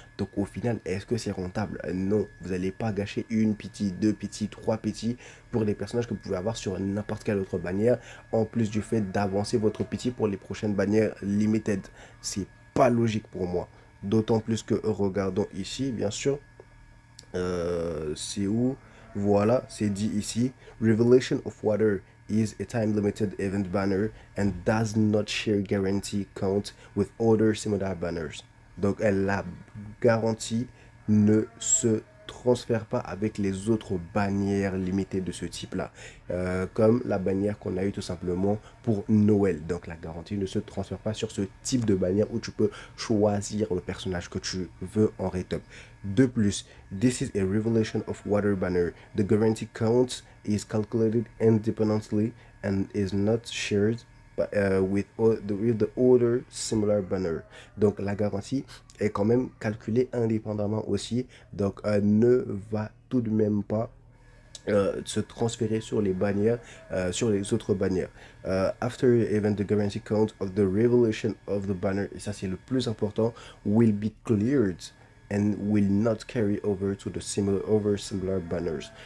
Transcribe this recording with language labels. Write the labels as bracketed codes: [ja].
[fr] Donc au final, est-ce que c'est rentable? Non. Vous n'allez pas gâcher une pity, deux pity, trois pity pour les personnages que vous pouvez avoir sur n'importe quelle autre bannière, en plus du fait d'avancer votre pity pour les prochaines bannières limited. C'est pas logique pour moi. D'autant plus que, regardons ici, bien sûr, c'est où? Voilà, c'est dit ici. [en] Revelation of Water is a time limited event banner and does not share guarantee count with other similar banners. [fr] Donc la garantie ne se transfère pas avec les autres bannières limitées de ce type-là, comme la bannière qu'on a eu tout simplement pour Noël. Donc la garantie ne se transfère pas sur ce type de bannière où tu peux choisir le personnage que tu veux en rate-up. De plus, [en] this is a Revelation of Water banner. The guarantee count is calculated independently and is not shared with the other similar banner. [fr] Donc la garantie est quand même calculée indépendamment aussi, donc ne va tout de même pas se transférer sur les bannières, sur les autres bannières. [en] After event, the guarantee count of the revelation of the banner, [fr] et ça c'est le plus important, [en] will be cleared and will not carry over to the similar banners.